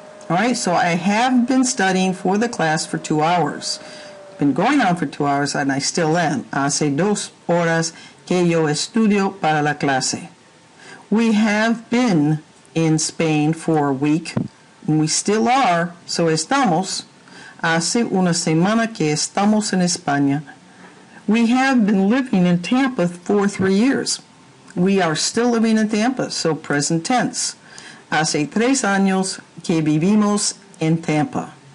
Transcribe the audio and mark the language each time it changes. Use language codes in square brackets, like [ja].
[en] Alright, so I have been studying for the class for 2 hours. Been going on for 2 hours and I still am. [es] Hace 2 horas que yo estudio para la clase. [en] We have been in Spain for a week, and we still are, so [es] estamos. Hace una semana que estamos en España. [en] We have been living in Tampa for 3 years. We are still living in Tampa, so present tense. [es] Hace 3 años que vivimos en Tampa.